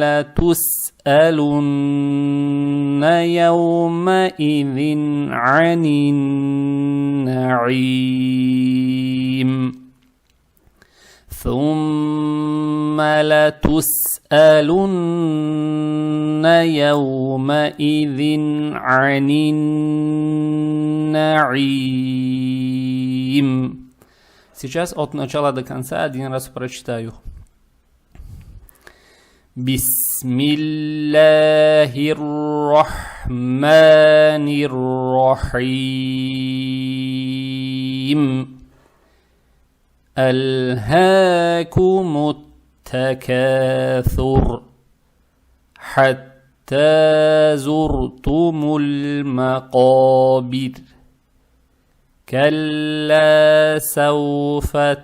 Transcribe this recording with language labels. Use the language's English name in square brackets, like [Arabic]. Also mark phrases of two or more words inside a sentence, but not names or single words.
[Arabic] لتسألن يومئذ عن النعيم ثم لتسألن يومئذ عن النعيم. [Russian] Сейчас от начала до конца один раз прочитаю. [Arabic] بسم الله الرحمن الرحيم. ألهاكم التكاثر حتى زرتم المقابر كلا سوف